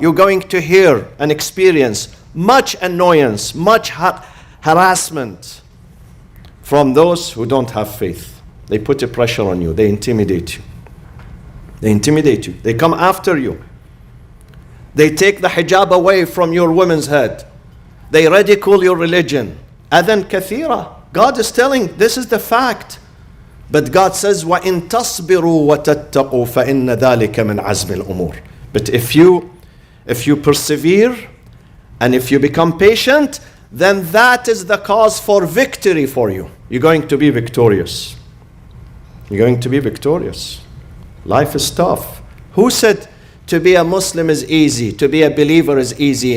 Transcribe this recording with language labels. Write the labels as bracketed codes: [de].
[en] You're going to hear and experience much annoyance, much harassment from those who don't have faith. They put a pressure on you. They intimidate you. They intimidate you. They come after you. They take the hijab away from your woman's head. They ridicule your religion. [ar] أَذًى كَثِيرًا. [en] God is telling, this is the fact. But God says, [ar] وَإِن تَصْبِرُوا وَتَتَّقُوا فَإِنَّ ذَلِكَ مِنْ عَزْمِ الْأُمُورِ. [en] But if you persevere and if you become patient, then that is the cause for victory for you. You're going to be victorious. You're going to be victorious. Life is tough. Who said to be a Muslim is easy, to be a believer is easy?